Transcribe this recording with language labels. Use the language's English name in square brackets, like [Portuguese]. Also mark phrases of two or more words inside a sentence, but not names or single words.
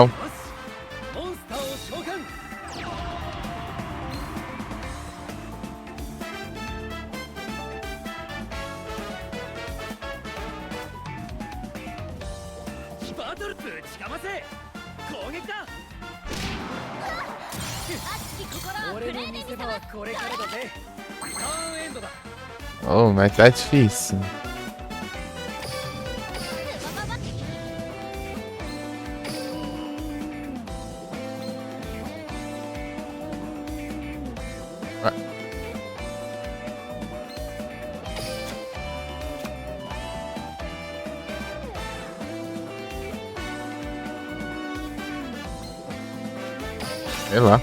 [Japanese] よしモンスターを召喚バトルぶちかませ攻撃だ熱き心をプ俺のレイで見せます。見せ場はこれからだぜターンエンドだ [Portuguese] Oh, mas tá difícil. バババッ。 Ah. Sei lá.